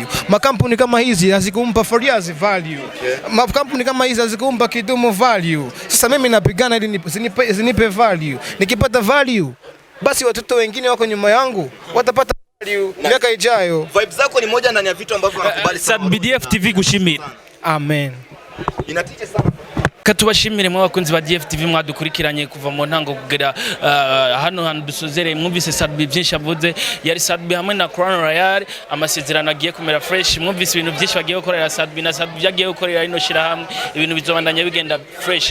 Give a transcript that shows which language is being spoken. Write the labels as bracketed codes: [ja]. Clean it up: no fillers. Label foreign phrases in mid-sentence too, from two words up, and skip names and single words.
[sw] Makampuni kama hizi hazikumpa Fariaz value. Makampuni kama hizi hazikumpa Kidumu value. Sasa mimi napigana ili zinipe value. Nikipata value, basi watoto wengine wako nyuma yangu watapata value miaka ijayo. Vibes zako ni moja ndani ya vitu ambavyo wanakubali sana. [rn] Sadbi DFTV gushimira. Amen. Inatije sana. Katubashimire mwa bakunzi ba DFTV mwadukurikiranye kuva mu ntango kugera hano dusozere. Mwumvise Sadbi byinshi avuze, yari Sadbi hamwe na Crown Royal, amasezerano agiye kumera fresh. Mwumvise ibintu byinshi bagiye gukorera Sadbi na Sadbi yagiye gukorera ino shira hamwe, ibintu bizobandanya bigenda fresh.